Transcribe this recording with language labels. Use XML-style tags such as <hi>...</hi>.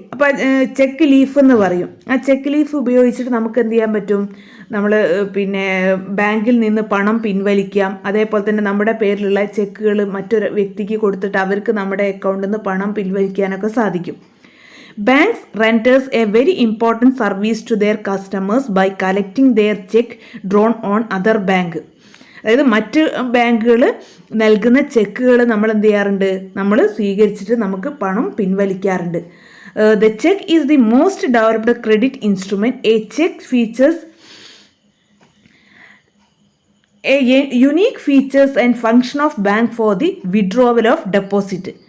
<ml>അപ്പോൾ check leaf എന്ന് പറയും. ആ ചെക്ക് ലീഫ് ഉപയോഗിച്ചിട്ട് നമുക്ക് എന്ത് ചെയ്യാൻ പറ്റും? നമ്മൾ പിന്നെ ബാങ്കിൽ നിന്ന് പണം പിൻവലിക്കാം. അതേപോലെ തന്നെ നമ്മുടെ പേരിലുള്ള ചെക്കുകൾ മറ്റൊരു വ്യക്തിക്ക് കൊടുത്തിട്ട് അവർക്ക് നമ്മുടെ അക്കൗണ്ടിൽ നിന്ന് പണം പിൻവലിക്കാനൊക്കെ സാധിക്കും.</ml> <en>Banks renders a very important service to their customers by collecting their check drawn on other bank.</en> <ml>അതായത് മറ്റ് ബാങ്കുകൾ നൽകുന്ന ചെക്കുകൾ നമ്മൾ എന്ത് ചെയ്യാറുണ്ട്? നമ്മൾ സ്വീകരിച്ചിട്ട് നമുക്ക് പണം പിൻവലിക്കാറുണ്ട്.</ml> <en>The cheque is the most developed credit instrument. A cheque features a unique features and function of bank for the withdrawal of deposit.</en>